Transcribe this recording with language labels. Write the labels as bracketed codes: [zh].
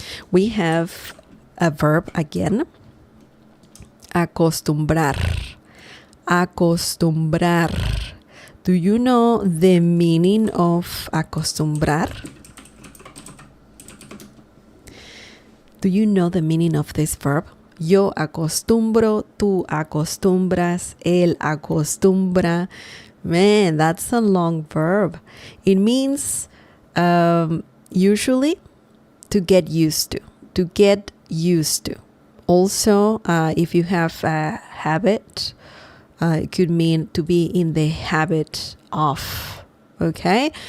[en] We have a verb again. Acostumbrar. Acostumbrar. Do you know the meaning of acostumbrar? Do you know the meaning of this verb? [es] Yo acostumbro, tú acostumbras, él acostumbra. [en] Man, that's a long verb. It means usually to get used to. To get used to. Also, if you have a habit, it could mean to be in the habit of. Okay?